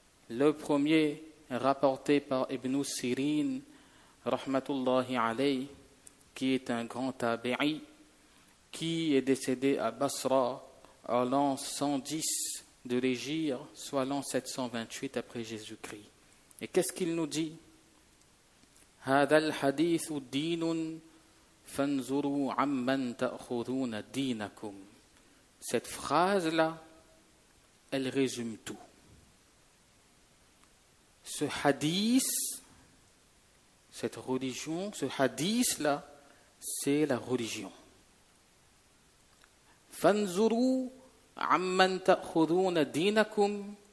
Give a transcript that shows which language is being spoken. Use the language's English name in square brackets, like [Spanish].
[French] Le premier, rapporté par Ibn Sirin, rahmatullahi alayhi, qui est un grand tabi'i, qui est décédé à Basra en l'an 110 de l'Hégire, soit l'an 728 après Jésus-Christ. Et qu'est-ce qu'il nous dit? [Arabic] هذا الحديث دين فانظروا عمن تأخذون دينكم. [French] Cette phrase-là, elle résume tout. Ce hadith, cette religion, ce hadith-là, c'est la religion. [Arabic] Fanzuru amman ta'khuduna dinakum.